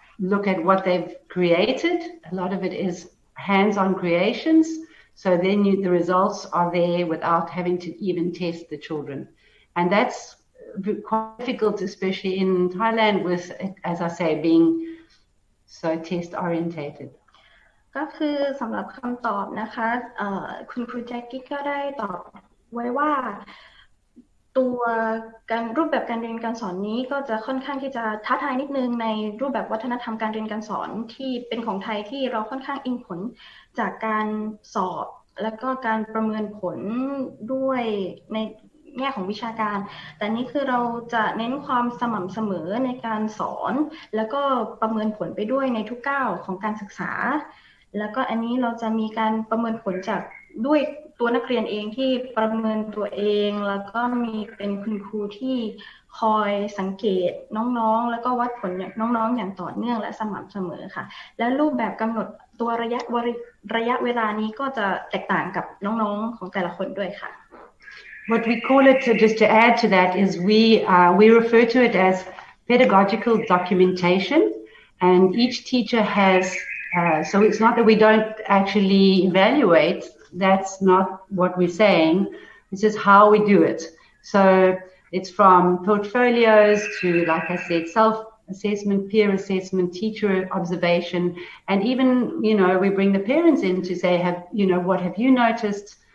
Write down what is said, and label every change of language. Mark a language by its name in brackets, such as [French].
[English] look at what they've created. A lot of it is hands-on creations. So then the results are there without having to even test the children. And that's quite difficult, especially in Thailand with, as I say, being so test-orientated. [Thai] ก็คือสำหรับคำตอบนะคะคุณครูแจ็คกี้ก็ได้ตอบไว้ว่าตัวรูปแบบการเรียนการสอนนี้ก็จะค่อนข้างที่จะท้าทายนิดนึงในรูปแบบวัฒนธรรมการเรียนการสอนที่เป็นของไทยที่เราค่อนข้างอิงผลจากการสอบแล้วก็การประเมินผลด้วยในแง่ของวิชาการแต่นี้คือเราจะเน้นความสม่ำเสมอในการสอนแล้วก็ประเมินผลไปด้วยในทุกก้าวของการศึกษา แล้วก็อันนี้เราจะมีการประเมินผลจากด้วยตัวนักเรียนเองที่ประเมินตัวเองแล้วก็มีเป็นคุณครูที่คอยสังเกตน้องๆแล้วก็วัดผลน้องๆอย่างต่อเนื่องและสม่ำเสมอค่ะและรูปแบบกำหนดตัวระยะเวลานี้ก็จะแตกต่างกับน้องๆของแต่ละคนด้วยค่ะ [English] What we call it, just to add to that, is we refer to it as pedagogical documentation, and each teacher has. So it's not that we don't actually evaluate. That's not what we're saying. It's just how we do it. So it's from portfolios to, like I said, self-assessment, peer assessment, teacher observation, and even, we bring the parents in to say, what have you noticed?